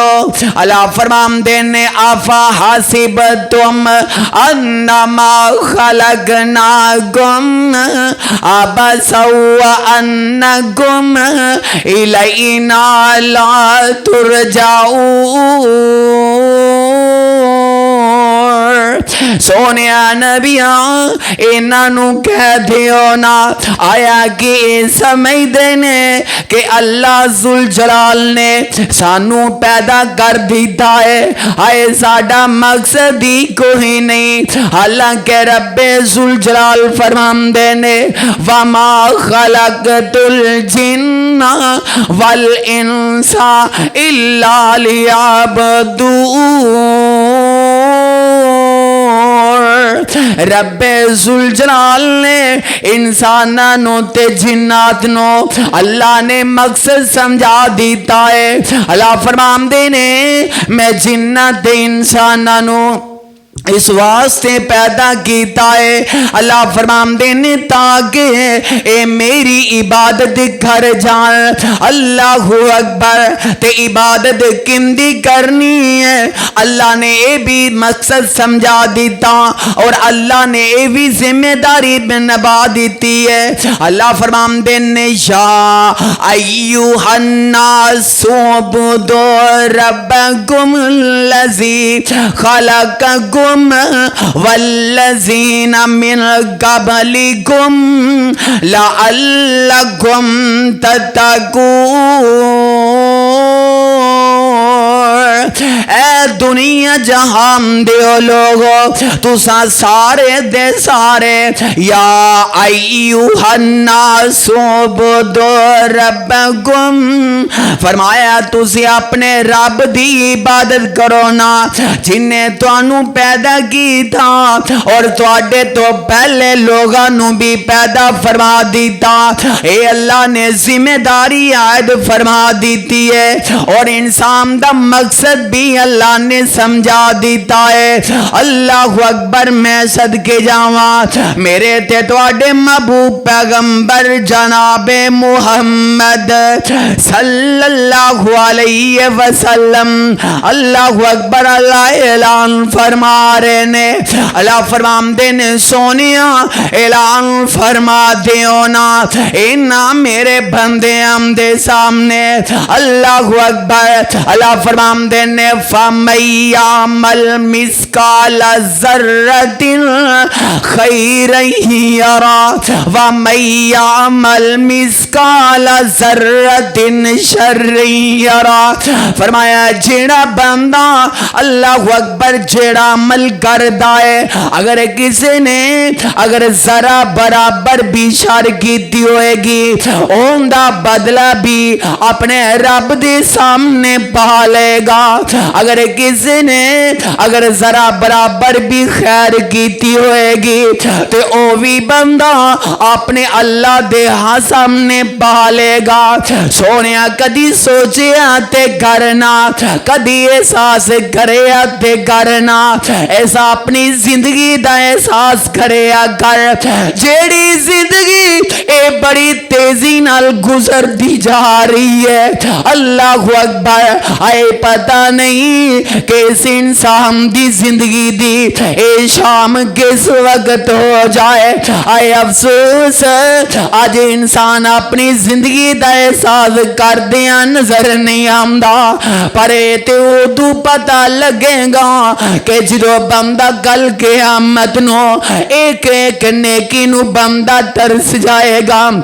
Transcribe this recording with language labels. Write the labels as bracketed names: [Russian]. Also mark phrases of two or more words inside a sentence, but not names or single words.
[Punjabi] اللہ فرمان دینے [Arabic] افا حسبتم انما خلقناکم عبسا وانکم الینا لا ترجعون. [Punjabi] سونیا نبیاں انہاں نو کہہ دیو نا آیا کہ سمجھدے نے کہ اللہ ذوالجلال نے سانو پیدا کر دیتا ہے آئے ساڈا مقصد ہی کوئی نہیں حالانکہ رب ذوالجلال فرماندے نے [Arabic] وما خلقت الجن والانس الا [Punjabi] لیعبدون رب ذوالجلال نے انسانوں تے جنات نو اللہ نے مقصد سمجھا دیتا ہے اللہ فرماندے نے میں جنات تے انسانوں اس واسطے پیدا کیتا ہے اللہ فرماندے نے تاکہ اے میری عبادت کر جان [Arabic] اللہ اکبر [Punjabi] تے عبادت کندی کرنی ہے اللہ نے اے بھی مقصد سمجھا دیتا اور اللہ نے اے بھی ذمہ داری نبھا دیتی ہے اللہ فرماندے نے [Arabic] یا ایھا الناس اعبدوا ربکم الذی خلقکم والذین من قبلکم لعلکم تتقون [Punjabi] اے دنیا جہان دیو لوگو تسا سارے دے سارے [Arabic] یا ایھا الناس اعبدوا ربکم [Punjabi] فرمایا تسی اپنے رب دی عبادت کرو نا جن نے تانوں پیدا کیتا اور تواڈے تو پہلے لوگاں نو بھی پیدا فرما دیتا اے اللہ نے ذمہ داری عائد فرما دیتی ہے اور انسان دا مقصد بھی اللہ نے سمجھا دیتا ہے [Arabic] اللہ اکبر [Punjabi] میں صدقے جاواں میرے تے تواڈے محبوب پیغمبر جناب [Arabic] محمد صلی اللہ علیہ وسلم اللہ اکبر [Punjabi] اللہ اعلان فرما رہے نے اللہ فرماندے نے سونیا اعلان فرما دیو نا اینا میرے بندے ہم دے سامنے [Arabic] اللہ اکبر [Punjabi] اللہ فرماندے نے [Arabic] فَمَن يَعْمَلْ مِثْقَالَ ذَرَّةٍ خَيْرًا يَرَهُ وَمَن يَعْمَلْ مِثْقَالَ ذَرَّةٍ شَرًّا يَرَهُ [Punjabi] فرمایا جیڑا بندہ [Arabic] اللہ اکبر [Punjabi] جیڑا عمل کردا ہے اگر کسی نے اگر ذرا برابر بھی شر کیتی ہوئے گی اون دا بدلہ بھی اپنے رب دے سامنے پا لے گا اگر کسی نے اگر ذرا برابر بھی خیر کیتی ہوئے گی تو او بھی بندہ اپنے اللہ دے ہاں سامنے پا لے گا سونیا کدی سوچیا تے کرنا کدی احساس کریا تے کرنا ایسا اپنی زندگی دا احساس کریا کر جیڑی زندگی اے بڑی تیزی نال گزر دی جا رہی ہے [Arabic] اللہ اکبر [Punjabi] آئے پتہ نہیں کہ اس انسان دی زندگی دی اے شام کس وقت ہو جائے آئے افسوس آج انسان اپنی زندگی دا احساس کر دیا نظر نہیں آمدا پر تے ادو پتہ لگے گا کہ جدو بندہ کل قیامت نو ایک ایک نیکی نو بندہ ترس جائے گا